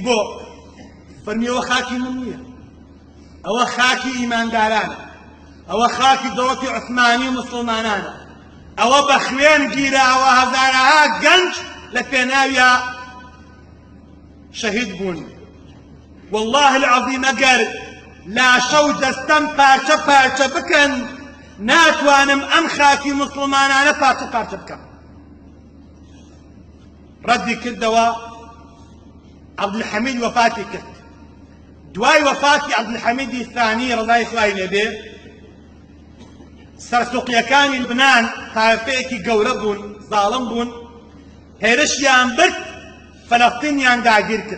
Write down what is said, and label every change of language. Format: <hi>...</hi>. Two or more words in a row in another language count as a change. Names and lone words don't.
<ckb>بۆ فەرمیەوە خاکی من نییە ئەوە خاکی ئیماندارانە ئەوە خاکی دەوڵەتی عوسمانی و مسڵمانانە ئەوە بە خوێن گیراوە هەزارەها گەنج لە پێناویە شەهید بوون</ckb> <ar>والله العظيم</ar> <ckb>أقر لا شو دستم پارچە پارچە بکەن ناتوانم ئەم خاکی مسلمانانە پارچە پارچە بکەم. ردی کردەوە عەبدولحەمید وەفاتی کرد. دوای وەفاتی عەبدولحەمیدی ثانی ڕەضای خوای لێبێ سەرسوقیەکانی لبنان تایفەیەکی گەورە بوون، زاڵم بوون، هێرشیان برد فەلەستینیان داگیر کرد.</ckb>